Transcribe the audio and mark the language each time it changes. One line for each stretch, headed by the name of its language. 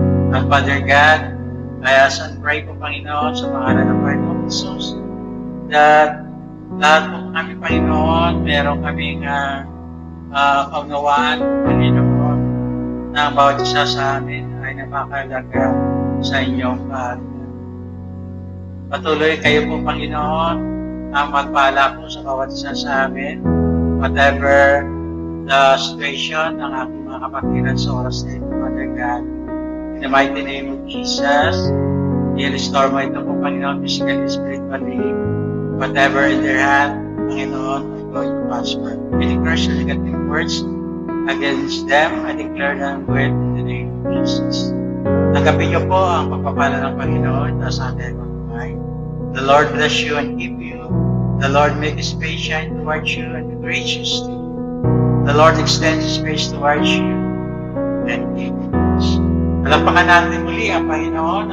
Filipino: At Father God,
English: I ask and pray
Filipino: po, Panginoon, sa pangalan ng Panginoon Jesus, that lahat po kami, Panginoon, meron kaming kaunawaan, Panginoon, na bawat isa sa amin ay napakalaga sa inyong kaharian. Patuloy kayo po, Panginoon, na magpala po sa bawat isa sa amin,
English: whatever the situation
Filipino: ng aking mga kapatiran sa oras na ito, Father God.
English: In the mighty name of Jesus,
Filipino: i-restore mo ito po,
English: Panginoon, physically, spiritually, whatever in their hand, Panginoon, are going to prosper. Any curse or negative words against them, I declare them with in the name of Jesus.
Filipino: Tanggapin niyo po ang pagpapala ng Panginoon sa ating mga buhay.
English: The Lord bless you and keep you. The Lord make His face shine towards you and be gracious to you. The Lord extend His face towards you and give you peace.
Filipino: Palapakan natin muli ang Panginoon.